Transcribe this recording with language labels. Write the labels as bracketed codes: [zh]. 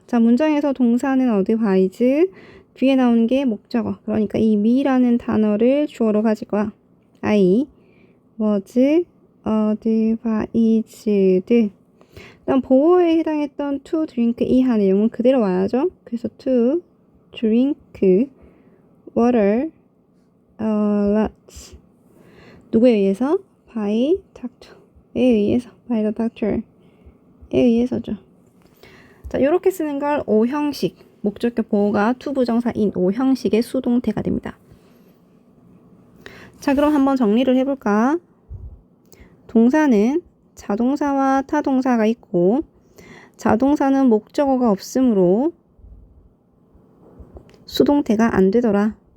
[ko] 자, 문장에서 동사는 advise, 뒤에 나오는 게 목적어. 그러니까 이 me라는 단어를 주어로 가질 거야. [en] I was advised. [ko] 그다음 보호에 해당했던 to drink 이하 내용은 그대로 와야죠. 그래서 [en] to drink water a lot. [ko] 누구에 의해서? [en] by doctor에 [ko] 의해서. [en] by the doctor에 [ko] 의해서죠. 자, 이렇게 쓰는 걸 오형식, 목적격 보호가 to 부정사인 오형식의 수동태가 됩니다. 자, 그럼 한번 정리를 해볼까? 동사는 자동사와 타동사가 있고, 자동사는 목적어가 없으므로 수동태가 안 되더라.